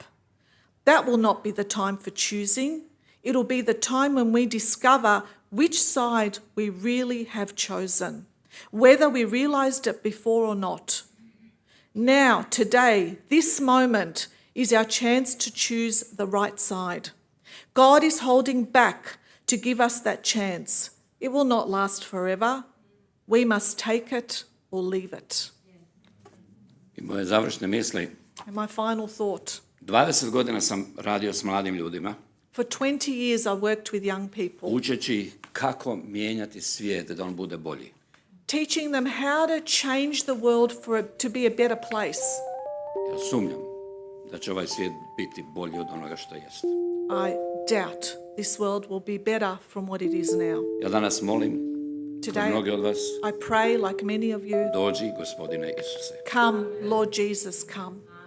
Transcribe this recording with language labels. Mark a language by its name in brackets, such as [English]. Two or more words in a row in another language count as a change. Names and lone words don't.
[English] That will not be the time for choosing. It will be the time when we discover which side we really have chosen, whether we realized it before or not. Now, today, this moment is our chance to choose the right side. God is holding back to give us that chance. It will not last forever. We must take it or leave it. [Croatian] I moje završne misli. [English] And my final thought. [Croatian] 20 godina sam radio s mladim ljudima. [English] For 20 years I worked with young people, [Croatian] Učeći kako mijenjati svijet da on bude bolji. [English] teaching them how to change the world for it to be a better place. [Croatian] Ja sumnjam da će ovaj svijet biti bolji od onoga što jest. [English] I doubt this world will be better from what it is now. [Croatian] Ja danas molim, [English] Today, [Croatian] mnogi od vas, [English] I pray, like many of you, [Croatian] dođi, Gospodine Isuse. [English] come, Lord Jesus, come.